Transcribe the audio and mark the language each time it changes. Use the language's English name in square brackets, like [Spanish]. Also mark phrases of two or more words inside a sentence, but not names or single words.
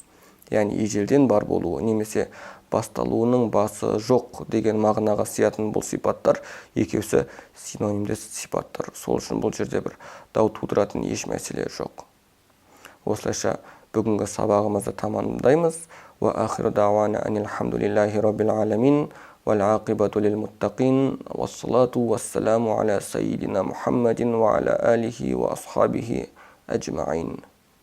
[Kazakh] Яғни ежелден бар болуы, немесе басталуының басы жоқ деген мағынаға сиятын бұл сипаттар екеусі синонимдес сипаттар. Сол үшін бұл жерде бір дау тудыратын еш мәселе жоқ. Осылайша бүгінгі сабағымызды тамамдаймыз. [Arabic] وآخر دعوانا أن الحمد لله رب العالمين والعاقبة للمتقين والصلاة والسلام على سيدنا محمد وعلى آله وأصحابه أجمعين.